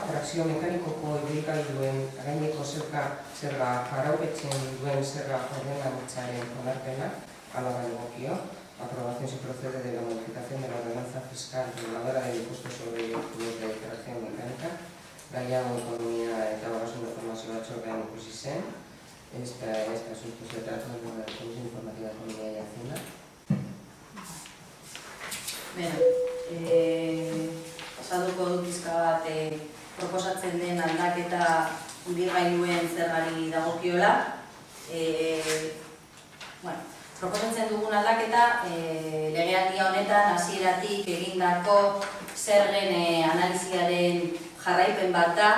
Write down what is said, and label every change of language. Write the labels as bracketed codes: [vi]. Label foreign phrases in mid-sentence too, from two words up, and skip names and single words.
[eu] trazio mekanikoko ibilgailuen gaineko zerga arautzen duen zerga ordenantzaren onarpena, hala egokio, [es] aprobación se procede de la modificación de la ordenanza fiscal reguladora del impuesto sobre vehículos de tracción mecánica, [eu] gaia ekonomia eta ogasun informazio batzordean ikusi zen. [es] Este asunto se trata de la Comisión Informativa de Economía y Hacienda. [eu] Pasaduko dut pizka bat proposatzen den aldaketa ibilgailuen zergari dagokiola. Proposatzen dugun aldaketa legealdia honetan hasieratik egindako zergen analiziaren jarraipen bat da.